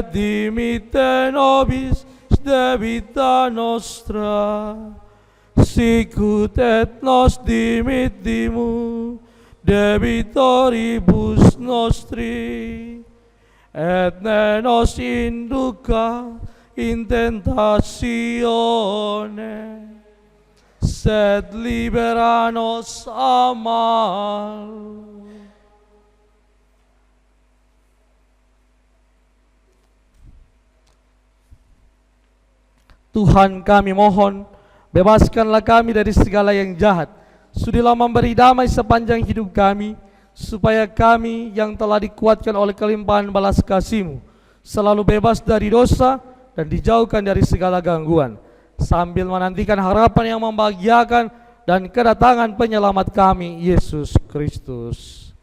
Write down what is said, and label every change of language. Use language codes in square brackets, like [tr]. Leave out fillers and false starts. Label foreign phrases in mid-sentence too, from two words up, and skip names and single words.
[la] dimitte nobis debita nostra, sicut et nos dimittimus debitoribus nostri, et ne nos inducat in tentatione, sed libera nos a mal. [id] Tuhan, kami mohon, bebaskanlah kami dari segala yang jahat. Sudilah memberi damai sepanjang hidup kami, supaya kami yang telah dikuatkan oleh kelimpahan balas kasih-Mu selalu bebas dari dosa dan dijauhkan dari segala gangguan, sambil menantikan harapan yang membahagiakan dan kedatangan penyelamat kami, Yesus Kristus.